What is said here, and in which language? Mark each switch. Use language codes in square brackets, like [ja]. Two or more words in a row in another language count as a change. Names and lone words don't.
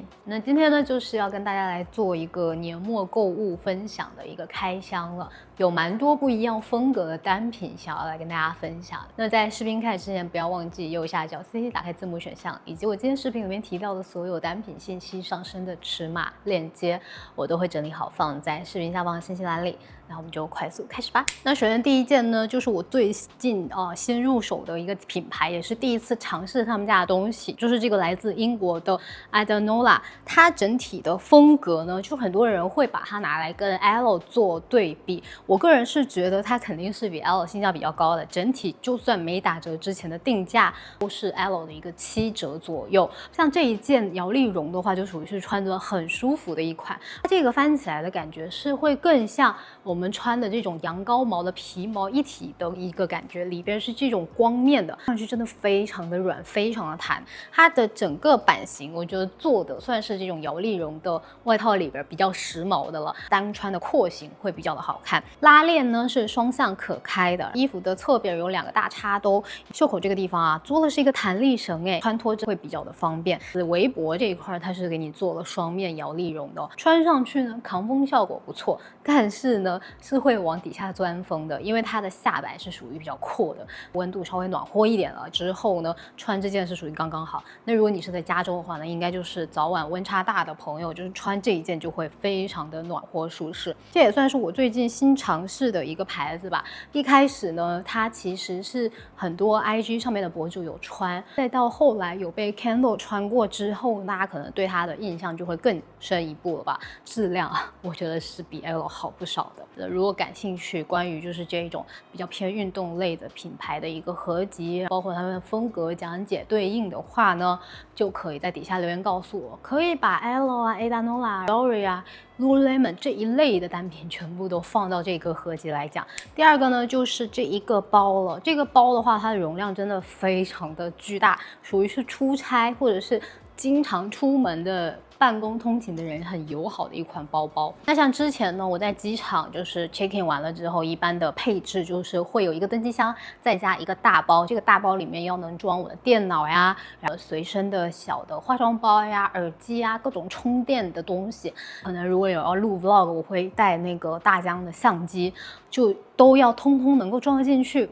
[zh] 那今天呢，就是要跟大家來做一個年末購物分享的一個開箱了，有蠻多不一樣風格的單品想要來跟大家分享。那在視頻開始之前，不要忘記右下角 CC 打開字幕選項，以及我今天視頻裡面提到的所有單品信息上升的尺碼鏈接，我都會整理好放在視頻下方的信息欄裡。那我們就快速開始吧。那首先第一件呢，就是我最近新入手的一個品牌，也是第一次嘗試他們家的東西，就是這個來自英國的 Adanola。它整體的風格呢，就很多人會把它拿來跟 Elo 做對比。我個人是覺得它肯定是比 Elo 性價比较高的，整體就算沒打折之前的定價都是 Elo 的一個7折左右。像這一件摇粒絨的話，就屬於是穿着很舒服的一款。它這個翻起來的感覺是会更像我们穿的這種羊羔毛的皮毛一體的一個感覺，裡邊是這種光面的，看上去真的非常的軟，非常的彈。它的整個版型，我覺得做的算是這種搖粒絨的外套裡邊比較時髦的了，單穿的廓形會比較的好看。拉鏈呢是雙向可開的，衣服的側邊有2個大插兜，袖口這個地方啊做的是一個彈力繩，穿脫會比較的方便。圍脖這一塊它是給你做了雙面搖粒絨的，穿上去呢抗風效果不錯，但是呢是會往底下鑽風的，因為它的下擺是屬於比較闊的，溫度稍微暖和一點了之後呢，穿這件是屬於剛剛好。那如果你是在加州的話呢，應該就是早晚溫差大的朋友，就是穿這一件就會非常的暖和舒適。這也算是我最近新嘗試的一個牌子吧。一開始呢，它其實是很多 IG 上面的博主有穿，再到後來有被 Kendall 穿過之後，大家可能對它的印象就會更深一步了吧。質量啊，我覺得是比 Elo 好不少的。如果感興趣關於就是這一種比較偏運動類的品牌的一個合集，包括他們的風格講解對應的話呢，就可以在底下留言告訴我，可以把 Elo 啊、Adanola、Lori 啊、Lululemon 這一類的單品全部都放到這個合集來講。第二個呢，就是這一個包了。這個包的話，它的容量真的非常的巨大，屬於是出差或者是經常出门的辦公通勤的人很友好的一款包包。那像之前呢，我在機场就是 [en] check in [zh] 完了之後，一般的配置就是会有一個登機箱，再加一個大包。這個大包裡面要能裝我的電腦呀，然後隨身的小的化妝包呀、耳機呀、各種充電的東西。可能如果有要錄 vlog，我會帶那個大疆的相機，就都要通通能夠裝得進去。